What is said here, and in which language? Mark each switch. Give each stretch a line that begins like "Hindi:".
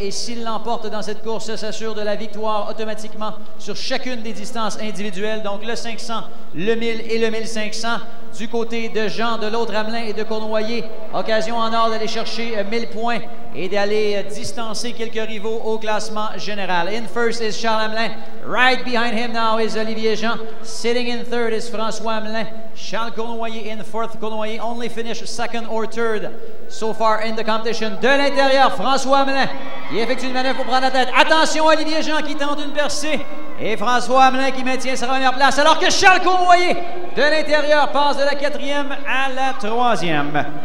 French: Et s'il l'emporte dans cette course, s'assure de la victoire automatiquement sur chacune des distances individuelles. Donc le 500, le 1000 et le 1500. Du côté de Jean, de l'autre Hamelin et de Cournoyer, occasion en or d'aller chercher 1000 points et d'aller distancer quelques rivaux au classement général.
English: In first is Charles Hamelin. Right behind him now is Olivier Jean. Sitting in third is François Hamelin. Charles Cournoyer in fourth. Cournoyer only finished second or third so far in the competition.
French: De l'intérieur, François Hamelin qui effectue une manœuvre pour prendre la tête. Attention, Olivier Jean qui tente une percée. Et François Hamelin qui maintient sa première place, alors que Charles Cournoyer de l'intérieur passe de la 4e à la 3e.